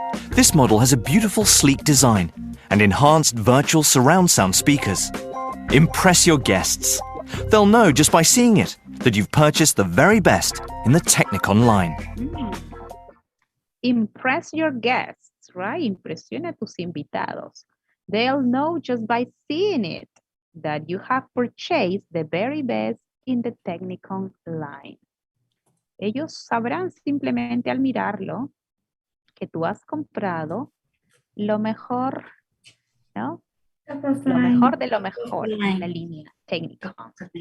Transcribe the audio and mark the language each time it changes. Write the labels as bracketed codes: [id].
[en] This model has a beautiful sleek design and enhanced virtual surround sound speakers. Impress your guests. They'll know just by seeing it that you've purchased the very best in the Technicon line. Impress your guests, right? [es] Impresiona a tus invitados. [en] They'll know just by seeing it that you have purchased the very best in the Technicon line. [es] Ellos sabrán simplemente al mirarlo que tú has comprado lo mejor, ¿no? Lo mejor de lo mejor en la línea Technicon.